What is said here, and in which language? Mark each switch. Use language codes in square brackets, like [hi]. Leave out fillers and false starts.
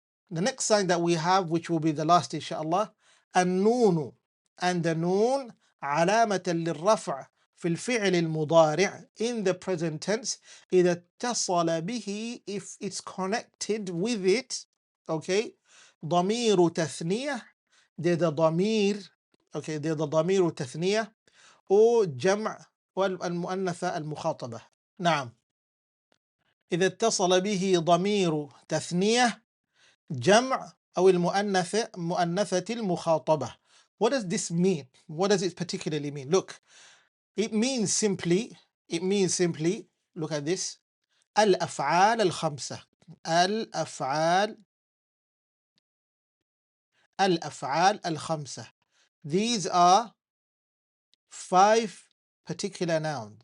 [en] The next sign that we have, which will be the last inshallah, النون, and the noon [ar] علامة للرفع في الفعل المضارع, [en] in the present tense, [ar] إذا اتصل به, [en] if it's connected with it, okay, ضمير تثنية, they're the ضمير, okay, they're the ضمير تثنية or [ar] جمع والمؤنثة المخاطبة. نعم. إذا اتصل به ضمير تثنية جمع أو مؤنثة المخاطبة. [en] What does this mean? What does it particularly mean? Look, it means simply, look at this, الأفعال الخمسة. [ar] الأفعال الخمسة. [en] These are five particular nouns.